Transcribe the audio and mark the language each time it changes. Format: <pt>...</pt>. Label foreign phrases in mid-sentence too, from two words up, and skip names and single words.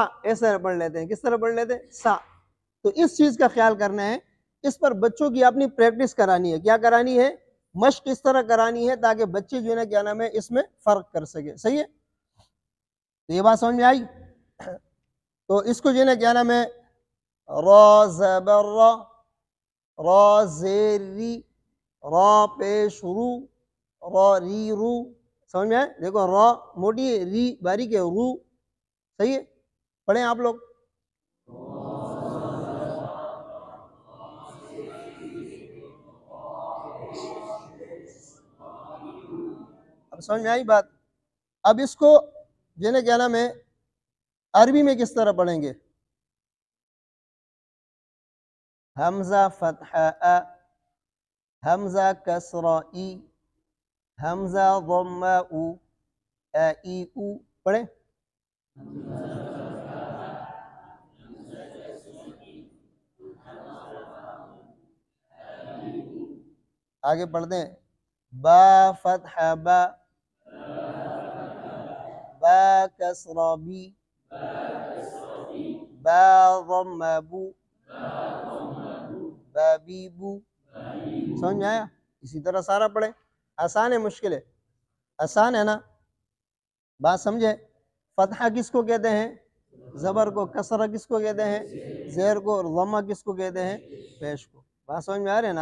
<ur>اس طرح پڑھ لیتے ہیں. کس طرح پڑھ لیتے ہیں؟ سا. تو اس چیز کا خیال کرنا ہے. اس پر بچوں کی اپنی پریکٹس کرانی ہے. کیا کرانی ہے؟ مشق اس طرح کرانی ہے تاکہ بچے جو ہے نا کیا نام ہے اس میں فرق کر سکے. صحیح ہے؟ تو یہ بات سمجھ میں آئی؟ تو اس کو جو ہے نا کیا نام ہے را زبر را، را زیر ری، را پیش رو، را ری رو. سمجھ میں آئے؟ دیکھو را موٹی ہے، ری باریک ہے، رو. صحیح ہے؟ پڑھیں آپ لوگ. اب سمجھ میں آئی بات؟ اب اس کو جو ہے نا کیا نام ہے عربی میں کس طرح پڑھیں گے؟ حمزہ فتحہ ا، حمزہ کسرہ ای، حمزہ ضمہ او، ا ای او. پڑھیں. آگے پڑھتے ہیں. با فتحہ با، با کسرہ بی، با ضمہ بو، با بی بو. سمجھ میں آیا؟ اسی طرح سارا پڑھیں. آسان ہے مشکل ہے؟ آسان ہے نا؟ بات سمجھے؟ فتحہ کس کو کہتے ہیں؟ زبر کو. کسرہ کس کو کہتے ہیں؟ زیر کو. اور ضمہ کس کو کہتے ہیں؟ پیش کو. بات سمجھ میں آ رہے نا؟</ur>